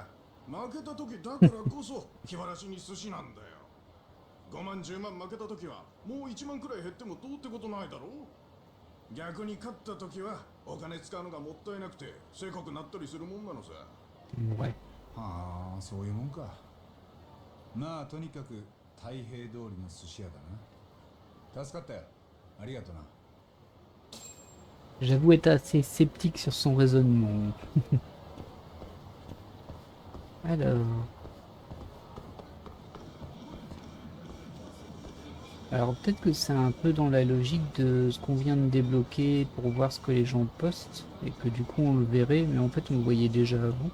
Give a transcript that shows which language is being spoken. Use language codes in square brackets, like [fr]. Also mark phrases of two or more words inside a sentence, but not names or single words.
[ja] 負けた時だからこそ気晴らしに寿司なんだよ。5万10万負けた時はもう1万くらい減ってもどうってことないだろう。逆に勝った時はお金使うのがもったいなくてせこくなったりするもんなのさ。はあ、そういうもんか。まあとにかく太平通りの寿司屋だな。助かったよ。ありがとな。 [fr] J'avoue être assez sceptique sur son raisonnement. Alors peut-être que c'est un peu dans la logique de ce qu'on vient de débloquer pour voir ce que les gens postent et que du coup on le verrait, mais en fait on le voyait déjà avant.